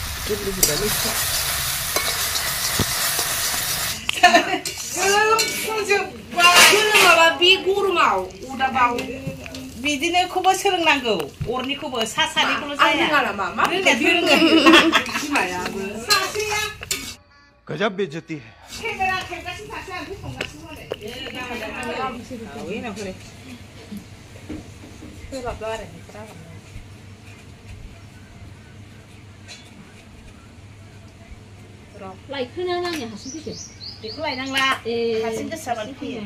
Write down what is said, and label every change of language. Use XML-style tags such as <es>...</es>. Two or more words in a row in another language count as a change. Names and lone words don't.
<brx>बिदिनो खौबो सोलोंनांगौ अरनिखौबो सासानिखौल' जाया</brx> <hi>गजब बेइज्जती है</hi> <brx>लायखोना नांनि हारसिं फैदो बेखौ लायनांला हारसिं गोसोबानो फैयो</brx>